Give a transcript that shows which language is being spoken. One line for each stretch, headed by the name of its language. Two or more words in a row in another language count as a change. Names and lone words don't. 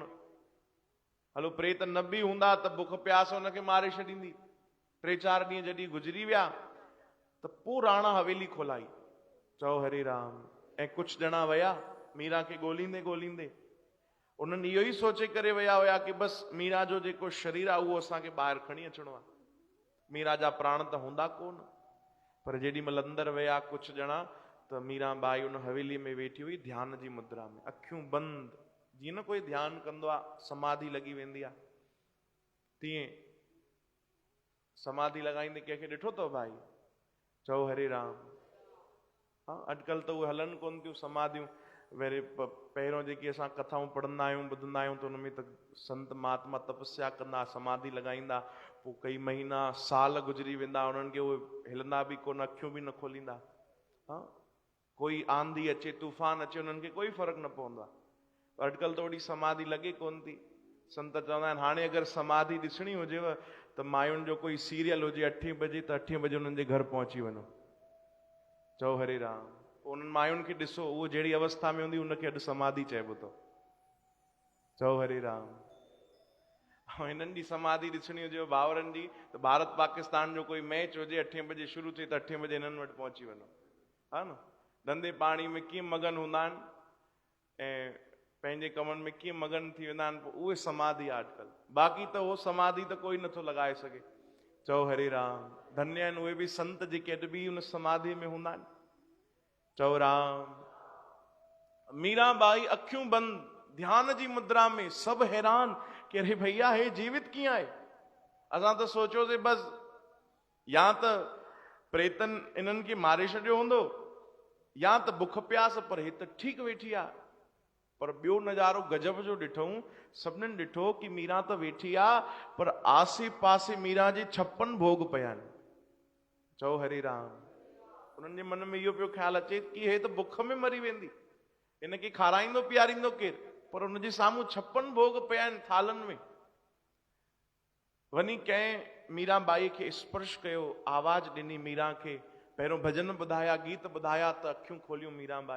Sindhi: हलो प्रेत न बि हूंदा त बुख प्यास हुनखे मारे छॾींदी। 3-4 ॾींहं जॾहिं गुज़री विया त पोइ राणा हवेली खोलाई। चओ हरे राम। ऐं कुझु ॼणा विया मीरा खे ॻोल्हींदे ॻोल्हींदे। उन्हनि इहो ई सोचे करे विया हुया कि बसि मीरा जो जेको शरीर आहे उहो असांखे ॿाहिरि खणी अचिणो आहे, मीरा जा प्राण त हूंदा कोन। पर जेॾी महिल अंदरि विया कुझु ॼणा, त मीरा बाई उन हवेलीअ में वेठी हुई ध्यान जी मुद्रा में, अखियूं बंदि। जीअं न कोई ध्यानु कंदो आहे, समाधि लॻी वेंदी आहे, तीअं समाधि लॻाईंदे कंहिंखे ॾिठो अथव भाई? चओ हरे राम। हा, अॼुकल्ह त उहे हलनि कोन थियूं समाधियूं। वरी पहिरियों जेकी असां कथाऊं पढ़ंदा आहियूं, ॿुधंदा आहियूं, त उनमें त संत महात्मा तपस्या कंदा, समाधि लॻाईंदा, पोइ कई महीना साल गुज़री वेंदा, उन्हनि खे उहे हिलंदा बि कोन, अखियूं बि न खोलींदा। हा, कोई आंधी अचे, तूफ़ान अचे, उन्हनि खे कोई फ़र्क़ु न पवंदो आहे। अॼुकल्ह त ओड़ी समाधि लॻे कोन थी। संत चवंदा आहिनि हाणे अगरि समाधि ॾिसणी हुजेव त मायुनि जो कोई सीरियल हुजे 8 बजे, त 8 बजे उन्हनि जे घर पहुची वञो। चओ हरे राम। उन्हनि मायुनि खे ॾिसो, उहो जहिड़ी अवस्था में हूंदी उनखे अॼु समाधि चइबो अथव। चओ हरे राम। ऐं हिननि जी समाधि ॾिसणी हुजेव भाउरनि जी, त भारत पाकिस्तान जो कोई मैच हुजे, 8 बजे शुरू थिए त 8 बजे हिननि वटि पहुची वञो। हा न, धंधे पाणी में कीअं मगन हूंदा आहिनि ऐं पंहिंजे कमनि में कीअं मगन थी वेंदा आहिनि, उहे समाधि आहे अॼुकल्ह। बाक़ी त उहो समाधि त कोई नथो लॻाए सघे। चओ हरे राम। धन्य आहिनि उहे बि संत जेके अॼु बि उन समाधि में हूंदा आहिनि। चओ राम। मीरा बाई अखियूं बंदि ध्यान जी मुद्रा में, सभु हैरान कि अरे भैया हे जीवित कीअं आहे। असां त सोचियोसीं बसि या त प्रेतन इन्हनि खे मारे छॾियो हूंदो या त बुख प्यास, पर हे त ठीकु वेठी आहे। पर ॿियो नज़ारो गजब जो ॾिठूं, सभिनीनि ॾिठो कि मीरा त वेठी आहे, पर आसे पासे मीरा जे 56 भोग पिया आहिनि। चओ हरे राम। उन्हनि जे मन में इहो पियो ख्यालु अचे कि हे त बुख में मरी वेंदी, हिनखे खाराईंदो पीआरींदो केरु, पर हुनजे साम्हूं 56 भोग पिया आहिनि थालनि में। वञी कंहिं मीरा बाई खे स्पर्श कयो, आवाज़ ॾिनी मीरा खे, पहिरियों भजन ॿुधाया, गीत ॿुधाया, त अखियूं खोलियूं मीरा बाई।